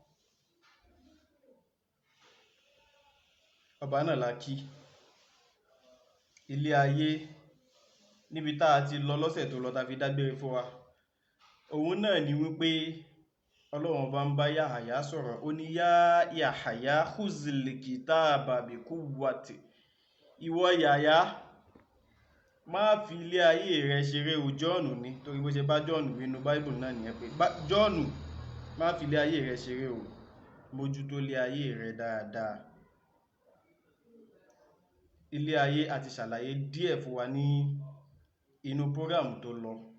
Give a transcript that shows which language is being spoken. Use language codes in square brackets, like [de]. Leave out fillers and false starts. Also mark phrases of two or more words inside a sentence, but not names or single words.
[yo] Ọba náà la kí. Ilé ayé níbi tá a ti lọ lọ́sẹ̀ tó lọ tá fi dágbére fún wa, òun náà ni wípé Ọlọ́run bá ń bá Yahaya sọ̀rọ̀, ó ní [ar] يا يحيى خذ الكتاب بقوة. [yo] Ìwọ Yahaya, má fi ilé ayé rẹ ṣeré o. Jọ́ọ̀nù ni, torí bó ṣe bá Jọ́ọ̀nù nínú Bible náà nìyẹn pé Jọ́ọ̀nù, má fi ilé ayé rẹ ṣeré o, mójútó ilé ayé rẹ dáadáa. Ilé ayé a ti ṣàlàyé díẹ̀ fún wa ní inú program tó lọ.